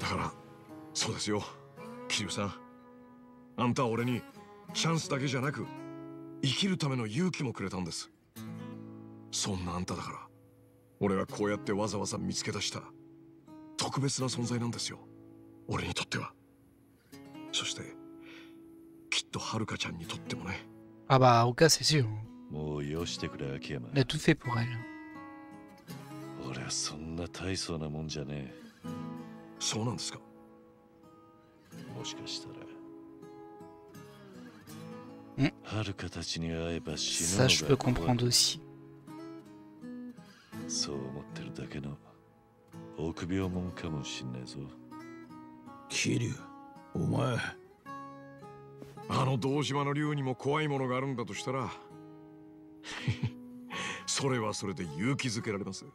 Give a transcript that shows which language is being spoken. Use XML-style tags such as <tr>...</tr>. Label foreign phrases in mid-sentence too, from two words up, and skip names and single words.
<ja>だからそうですよ、桐生さん、あんたは俺にチャンスだけじゃなく生きるための勇気もくれたんです。そんなあんただから俺はこうやってわざわざ見つけ出した特別な存在なんですよ、俺にとっては。そしてきっとはるかちゃんにとってもね。</ja> <fr>Ah bah, Ruka, c'est sûr.</fr> <ja>もうよしてくれ、秋山。</ja> <fr>Il a tout fait pour elle.</fr> <ja>俺はそんな大層なもんじゃねえ。そうなんですか。もしかしたん？らはるかたちに会えば死ぬ</ja> <fr>Ça,</fr> <ja>の</ja> <fr>je</fr> <ja>が</ja> <fr>peux</fr> <ja>怖い。</ja> <fr>comprendre aussi.</fr> <ja>そう思ってるだけの臆病者かもしんないぞ。桐生、お前。あの堂島の竜にも怖いものがあるんだとしたらそれはそれで勇気づけられます。</ja>